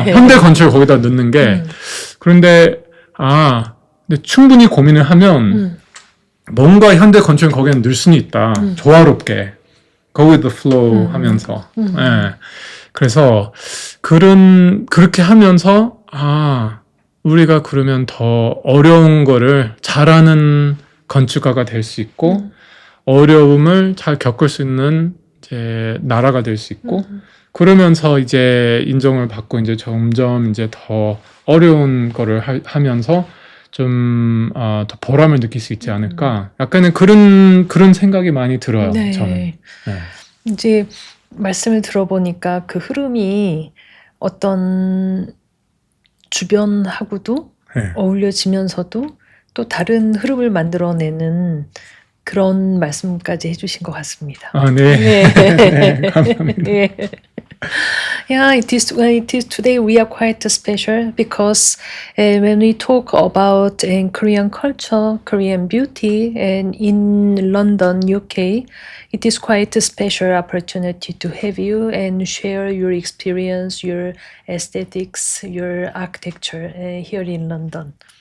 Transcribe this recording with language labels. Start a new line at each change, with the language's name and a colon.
Korean: 현대 건축을 거기다 넣는 게. 그런데 근데 충분히 고민을 하면 뭔가 현대 건축을 거기에 넣을 수는 있다. 조화롭게
English: go with the flow
Korean: 하면서. 네. 그래서 그렇게 하면서 우리가 그러면 더 어려운 거를 잘하는 건축가가 될 수 있고 어려움을 잘 겪을 수 있는 이제 나라가 될 수 있고 그러면서 이제 인정을 받고 이제 점점 이제 더 어려운 거를 하면서 좀 더 보람을 느낄 수 있지 않을까. 약간은 그런 생각이 많이 들어요. 네. 저는. 네. 이제 말씀을 들어보니까 그 흐름이 어떤 주변하고도 네. 어울려지면서도 또 다른 흐름을 만들어내는 그런 말씀까지 해주신 것 같습니다. 네. 네, 감사합니다. 네.
English: Yeah, it is today we are quite special because when we talk about Korean culture, Korean beauty, and in London, UK, it is quite a special opportunity to have you and share your experience, your aesthetics, your architecture here in London.